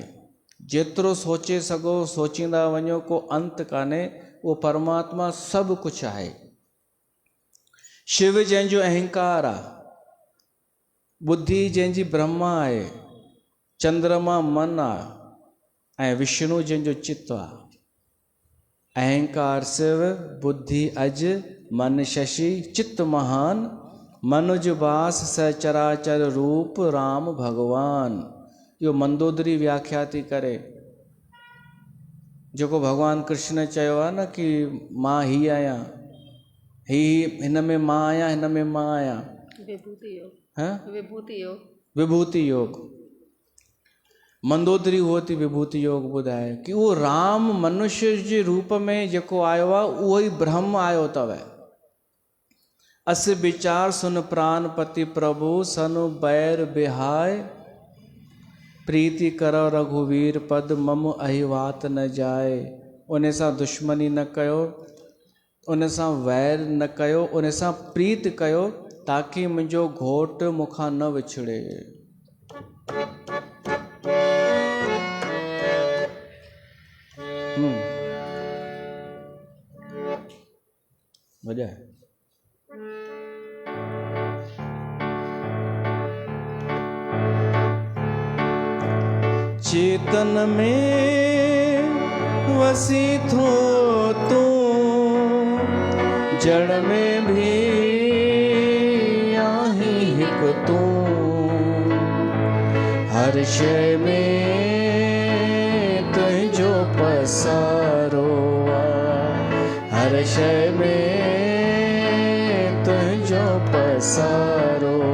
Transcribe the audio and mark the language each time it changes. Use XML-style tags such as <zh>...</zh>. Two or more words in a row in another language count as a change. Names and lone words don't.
<sd>जेतिरो सोचे सघो सोचींदा वञो को अंत कान्हे। उहो परमात्मा सभु कुझु आहे। शिव जंहिंजो अहंकार आहे, बुद्धि जंहिंजी ब्रह्मा आहे, चंद्रमा मन आहे ऐं विष्णु जंहिंजो चित्त आहे।</sd> <awa>अहंकार शिव, बुद्धि अज, मन शशि, चित्त महान, मनुज बास सचराचर रूप राम भगवान।</awa> <sd>इहो मंदोदरी व्याख्या थी करे जेको भगवान कृष्ण चयो आहे न कि मां ही आहियां, हिन में मां आहियां, हिन में मां आहियां। विभूति योग। हाँ? विभूति योग। विभूति योग मंदोदरी उहो थी विभूति योग ॿुधाए कि उहो राम मनुष्य जे रूप में जेको आयो आहे उहो ई ब्रह्म आयो अथव।</sd> <awa>अस विचार सुन प्राणपति प्रभु सनु बैर बिहाय, प्रीति करो रघुवीर पद मम अहिवात न जाए।</awa> <sd>उन सां दुश्मनी न कयो, उन सां वैर न कयो, उन सां प्रीत कयो ताकि मुंहिंजो घोटु मूंखां न विछड़े। वजह चेतन में वसी थो तू, जड़ में भी आही हिक तू, हर शय में तुझो पसारो, हर शय में तुझो पसारो।</sd>